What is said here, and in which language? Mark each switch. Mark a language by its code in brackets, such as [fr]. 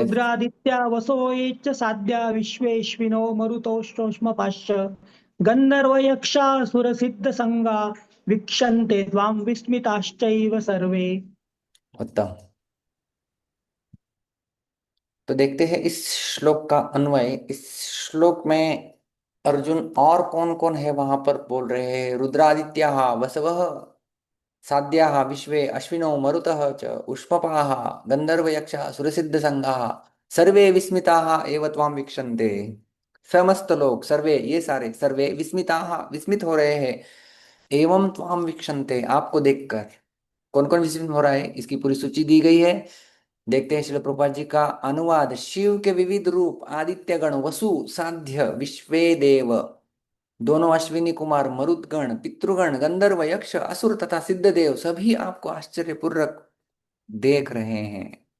[sa] रुद्रादित्या वसो ये च साध्या विश्वेश्विनो मरुतोष्टोष्मपाश्च गंधर्व यक्षासुर सिद्ध संगा वीक्षन्ते त्वां विस्मिताश्चैव सर्वे। [hi] उत्तम। तो देखते हैं इस श्लोक का अन्वय। इस श्लोक में अर्जुन और कौन कौन है वहां पर बोल रहे हैं? [sa] रुद्रादित्या वसवः साध्याः विश्वे अश्विनो मरुतः च उष्मपाः गंधर्वयक्षाः सुरसिद्धसंगाः सर्वे विस्मिताः एव त्वां वीक्षन्ते। [hi] समस्त लोग, सर्वे, ये सारे [sa] सर्वे विस्मिताः, [hi] विस्मित हो रहे हैं, [sa] एवं त्वां वीक्षन्ते, [hi] आपको देखकर। कौन कौन विस्मित हो रहा है इसकी पूरी सूची दी गई है। देखते हैं श्रील प्रभुपाद जी का अनुवाद। शिव के विविध रूप आदित्य गण, वसु, साध्य, विश्वे देव, दोनों अश्विनी कुमार, मरुदगण, पितृगण, गंधर्व, यक्ष, असुर तथा सिद्ध देव सभी आपको आश्चर्यपूर्वक देख रहे हैं।